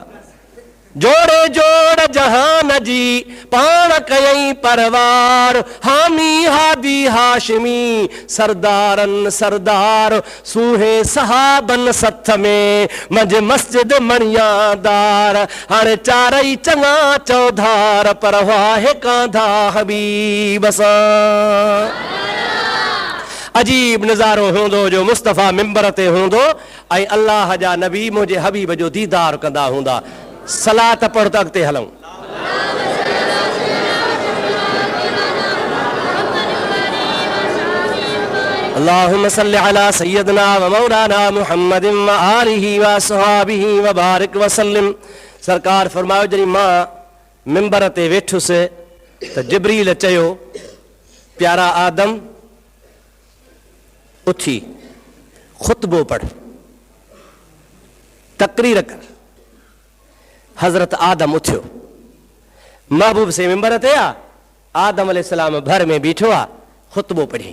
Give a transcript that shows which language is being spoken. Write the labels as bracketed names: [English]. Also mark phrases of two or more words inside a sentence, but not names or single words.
[Sindhi] जोड़े जोड़ जहान जी पाण कयई परवार, हामी हादी हाशमी सरदारन सरदार, सूहे सहाबन सथ में मंझ मस्जिद मणियादार, हाणे चारई चङा चौधार पर वाहे कांधा हबीब सां। अजीब नज़ारो हूंदो जो मुस्तफ़ा मिंबर ते हूंदो ऐं अल्लाह जा नबी मुंहिंजे हबीब जो दीदार कंदा हूंदा। सलात पढ़ त अॻिते हलूं। [Arabic] اللهم صل على سيدنا و مولانا محمد و آله و أصحابه و بارك و سلم. [Sindhi] सरकार फरमायो जॾहिं मां मिंबर ते वेठुसि त जिब्रील चयो प्यारा आदम उथी खुतबो पढ़, तकरीर कर। हजरत आदम उथियो, महबूब से मिंबर ते आ, आदम अलैहिस्सलाम भर में बीठो आ, खुतबो पढ़ी।